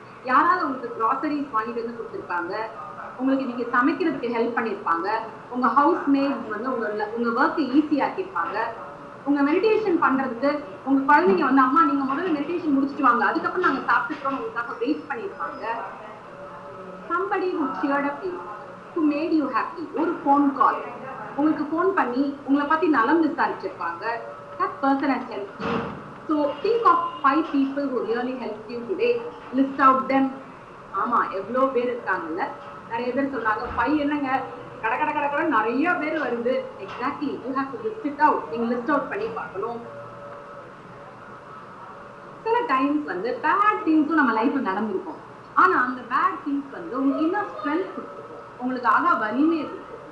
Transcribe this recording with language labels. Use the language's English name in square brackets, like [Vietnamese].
[Tamil] யாராவது உங்களுக்கு கிராசரிஸ் வாங்கிட்டு வந்து கொடுத்துருப்பாங்க, உங்களுக்கு நீங்க சமைக்கிறதுக்கு ஹெல்ப் பண்ணிருப்பாங்க, உங்க ஹவுஸ் மேட்ஸ் வந்து உங்க ஒர்க்கை ஈஸி ஆக்கியிருப்பாங்க, உங்க மெடிடேஷன் பண்றதுக்கு உங்க குழந்தைங்க வந்து அம்மா நீங்க முதல்ல மெடிடேஷன் முடிச்சுட்டு வாங்க அதுக்கப்புறம் நாங்க சாப்பிட்டுக்கிறோம் உங்களுக்காக வெயிட் பண்ணிருப்பாங்க. [English] somebody who cheered up you, who made you happy. [Tamil] ஒரு phone call, உங்களுக்கு ஃபோன் பண்ணி உங்களை பத்தி நலம் விசாரிச்சிருப்பாங்க. [English] that person has helped you. So think of 5 people who really helped you today. List out them. [Tamil] ஆமா, எவ்வளோ பேர் இருக்காங்கல்ல. நிறைய பேர் சொல்றாங்க 5 என்னங்க கடை நிறைய பேர் வருது. [English] Exactly, you have to list it out. [Tamil] நீங்க லிஸ்ட் அவுட் பண்ணி பார்க்கணும். சில டைம்ஸ் வந்து பேட் திங்ஸும் நம்ம லைஃப்ல நடந்திருக்கும். ஆனா அந்த பேட் திங்ஸ் வந்து உங்களுக்கு இன்னும் ஸ்ட்ரென்த் கொடுத்துருக்கும், உங்களுக்காக வலிமையை கொடுத்துருக்கும்.